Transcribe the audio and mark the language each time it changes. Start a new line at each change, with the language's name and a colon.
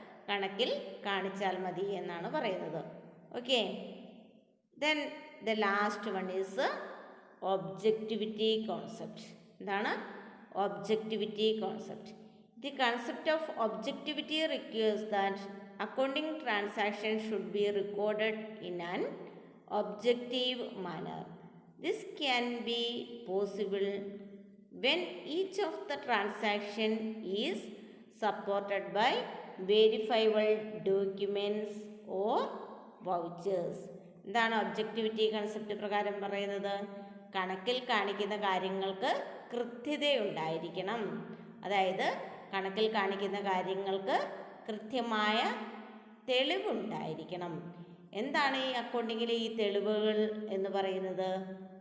Malayalam: കണക്കിൽ കാണിച്ചാൽ മതി എന്നാണ് പറയുന്നത്.
English: Okay, then the last one is objectivity concept.
Malayalam: എന്താണ്
English: Objectivity concept? The concept of objectivity requires that accounting transaction should be recorded in an objective manner. This can be possible when each of the transaction is supported by verifiable documents or vouchers.
Malayalam: എന്താണ് objectivity concept പ്രകാരം പറയുന്നത്? കണക്കിൽ കാണിക്കുന്ന കാര്യങ്ങൾക്ക് കൃത്യതയുണ്ടായിരിക്കണം. അതായത് കണക്കിൽ കാണിക്കുന്ന കാര്യങ്ങൾക്ക് കൃത്യമായ തെളിവുണ്ടായിരിക്കണം. എന്താണ് ഈ അക്കൗണ്ടിങ്ങിലെ ഈ തെളിവുകൾ എന്ന് പറയുന്നത്?